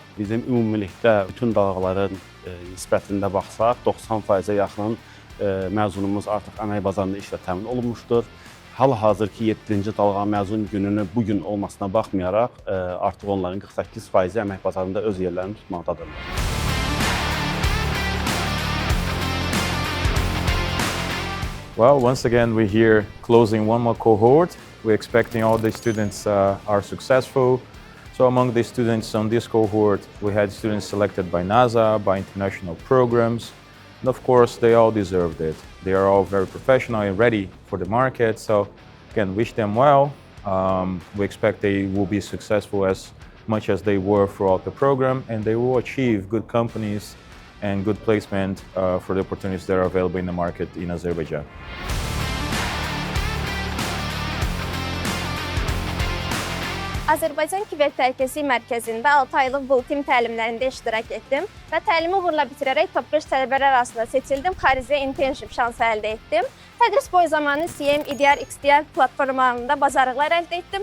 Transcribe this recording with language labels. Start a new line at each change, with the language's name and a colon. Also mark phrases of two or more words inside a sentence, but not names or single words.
Azerbaijani: Bizim ümumilikdə bütün dalğaların nisbətində baxsaq, 90%-ə yaxın məzunumuz artıq əmək bazarında işlə təmin olunmuşdur. Hal-hazırki 7-ci dalğa məzun gününü bugün olmasına baxmayaraq, artıq onların 48%-i əmək bazarında öz yerlərini tutmaqdadırlar.
English: Well, once again, we're here closing one more cohort. We're expecting all the students are successful. So among the students on this cohort, we had students selected by NASA, by international programs. And of course, they all deserved it. They are all very professional and ready for the market. So again, wish them well. We expect they will be successful as much as they were throughout the program, and they will achieve good companies and good placement for the opportunities that are available in the market in Azerbaijan.
Azerbaijani: Azərbaycan Kiber Təhlükəsizlik Mərkəzində 6 aylıq Bultim təlimlərində iştirak etdim və təlimi uğurla bitirərək top 5 tələbələr arasında seçildim, xarici internship şansı əldə etdim. Tədris boyu zamanı CM, EDR, XDR platformalarında bacarıqlar əldə etdim.